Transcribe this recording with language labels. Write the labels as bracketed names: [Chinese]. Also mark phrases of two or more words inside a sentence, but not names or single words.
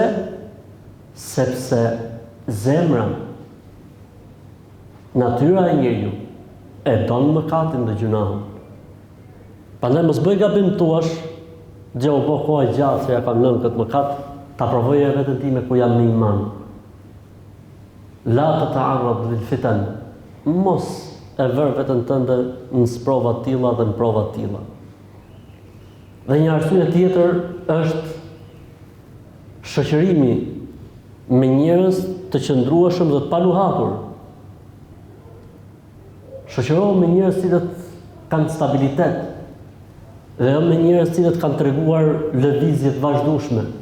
[Albanian] Sepse zemra, natyra e njeriu e don mëkatin dhe gjunahun. Prandaj mos bëj gabim tuash, gjë u bë kohë gjatë se ja kam lënë këtë mëkat, ta provojë veten time ku jam në iman. [Arabic] لا تتعرض للفتن. [Albanian] Mos e vër veten tënde në sprova të tilla dhe në prova të tilla. Dhe një arsye tjetër është shoqërimi me njerëz të qëndrueshëm dhe të paluhatur. Shoqërohu me njerëz që kanë stabilitet dhe jo me njerëz që kanë treguar lëvizje të vazhdueshme.